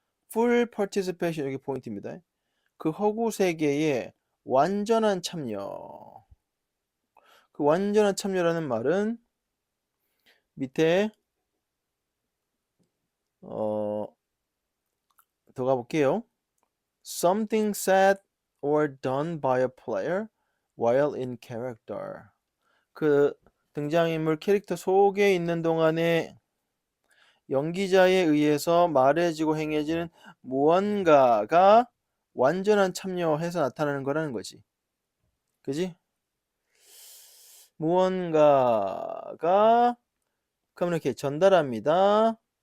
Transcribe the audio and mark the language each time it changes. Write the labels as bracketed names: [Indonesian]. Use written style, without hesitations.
[Korean] full participation 여기 포인트입니다. 그 허구 세계에 완전한 참여. 그 완전한 참여라는 말은 밑에 더 가볼게요. [English] Something said or done by a player while in character. [Korean] 그 등장인물 캐릭터 속에 있는 동안에 연기자에 의해서 말해지고 행해지는 무언가가 완전한 참여해서 나타나는 거라는 거지. 그지? 무언가가 그럼 이렇게 전달합니다.